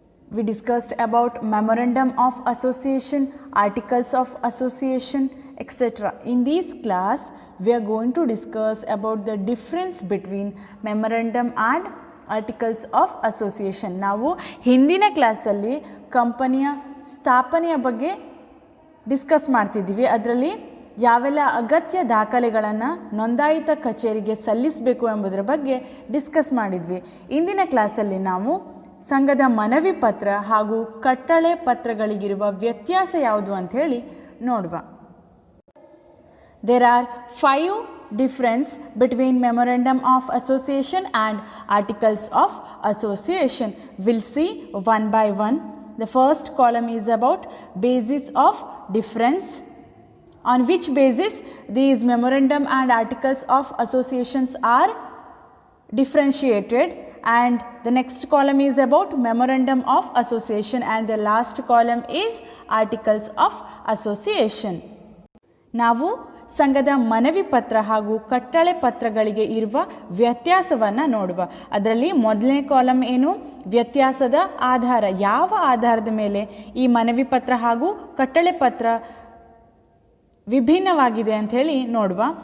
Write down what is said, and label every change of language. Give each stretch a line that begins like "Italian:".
English: We discussed about Memorandum of Association, Articles of Association, etc. In this class, we are going to discuss about the difference between Memorandum and articles of association.
Kannada: ನಾವು ಹಿಂದಿನ ಕ್ಲಾಸಲ್ಲಿ ಕಂಪನಿಯ ಸ್ಥಾಪನೆಯ ಬಗ್ಗೆ discuss ಮಾಡ್ತಿದ್ದೀವಿ. ಅದರಲ್ಲಿ ಯಾವೆಲ್ಲ ಅಗತ್ಯ ದಾಖಲೆಗಳನ್ನು ನೋಂದಾಯಿತ ಕಚೇರಿಗೆ ಸಲ್ಲಿಸಬೇಕು ಎಂಬುದರ ಬಗ್ಗೆ ಡಿಸ್ಕಸ್ ಮಾಡಿದ್ವಿ. ಇಂದಿನ ಕ್ಲಾಸಲ್ಲಿ ನಾವು ಸಂಘದ ಮನವಿ ಪತ್ರ ಹಾಗೂ ಕಟ್ಟಳೆ ಪತ್ರಗಳಿಗಿರುವ ವ್ಯತ್ಯಾಸ ಯಾವುದು ಅಂತ ಹೇಳಿ ನೋಡುವ.
English: There are 5 difference between Memorandum of Association and Articles of Association. We'll see one by one. The first column is about basis of difference. On which basis these Memorandum and Articles of Associations are differentiated, and the next column is about Memorandum of Association, and the last column is Articles of Association.
Kannada: ನಾವು ಸಂಘದ ಮನವಿ ಪತ್ರ ಹಾಗೂ ಕಟ್ಟಳೆ ಪತ್ರಗಳಿಗೆ ಇರುವ ವ್ಯತ್ಯಾಸವನ್ನು ನೋಡುವ. ಅದರಲ್ಲಿ ಮೊದಲನೇ ಕಾಲಮ್ ಏನು? ವ್ಯತ್ಯಾಸದ ಆಧಾರ. ಯಾವ ಆಧಾರದ ಮೇಲೆ ಈ ಮನವಿ ಪತ್ರ ಹಾಗೂ ಕಟ್ಟಳೆ ಪತ್ರ ವಿಭಿನ್ನವಾಗಿದೆ ಅಂತ ಹೇಳಿ ನೋಡುವ.